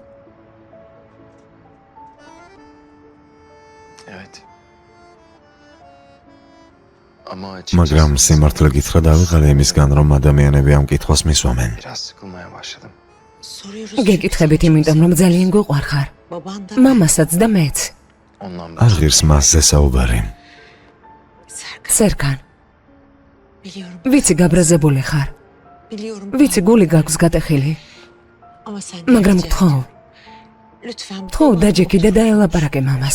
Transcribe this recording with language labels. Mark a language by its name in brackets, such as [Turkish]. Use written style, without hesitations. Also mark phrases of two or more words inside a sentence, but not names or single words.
[Turkish] Evet. Ama [Georgian] მაგრამ სიმართლე გითხრა დავიღალე იმისგან, რომ ადამიანები ამ კითხვას მისვამენ. [Turkish] biraz sıkılmaya başladım. [Georgian] გეკითხებით იმიტომ, რომ ძალიან გვიყვარხარ. მამასაც და მეც. [Turkish] Ondan [Georgian] არ ღირს მასზე საუბარი. სერგან. ვიცი გაბრაზებული ხარ. ვიცი გული გაქვს გატეხილი. მაგრამ გთხოვ, გთხოვ დაჯექი და დაელაპარაკე მამას.